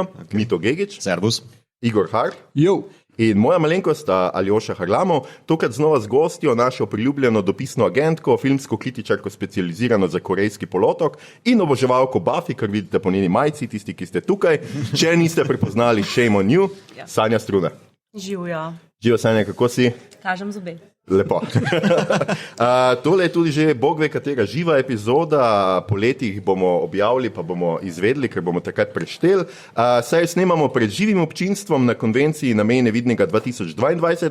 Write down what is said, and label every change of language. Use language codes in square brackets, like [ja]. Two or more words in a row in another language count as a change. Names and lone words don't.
[sl] Mito Gegić, Servus, Igor Hart. Jo. In moja malenkost, Aljoša Harlamov, tokrat znova z gostjo, našo priljubljeno dopisno agentko, filmsko kritičarko specializirano za korejski polotok in oboževalko Buffy, kar vidite po njeni majici, tisti, ki ste tukaj. Če niste prepoznali, [en] shame on you, [sl] Sanja Struna. Živijo. Živijo, Sanja, kako si? Kažem zobe. Lepo. Tole je tudi že bog ve katera živa epizoda, po letih bomo objavili, pa bomo izvedli, ker bomo takrat prešteli. Saj snemamo pred živim občinstvom na konvenciji Na meji nevidnega 2022.